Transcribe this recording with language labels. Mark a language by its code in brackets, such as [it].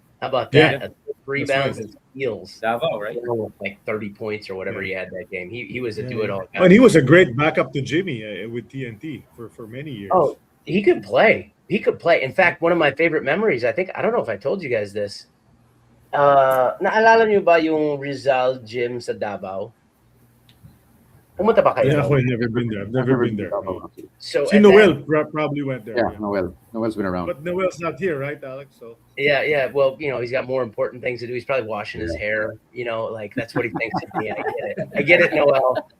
[en] How about that? Yeah. 3 That's rebounds right. and steals. Davao, right? Like 30 points or whatever he had that game. He was a do-it-all guy. And he was a great backup to Jimmy with TNT for many years. Oh, he could play. In fact, one of my favorite memories, I don't know if I told you guys this. [tl] Naalala niyo ba yung Rizal Gym sa Davao? Pumunta ba kayo? [en] Yeah, I've never been there. I've never been there. So See, Noel probably went there. Yeah, Noel's been around. But Noel's not here, right, Alex? So yeah. Well, he's got more important things to do. He's probably washing his hair. Like that's what he thinks of me. I get it, Noel.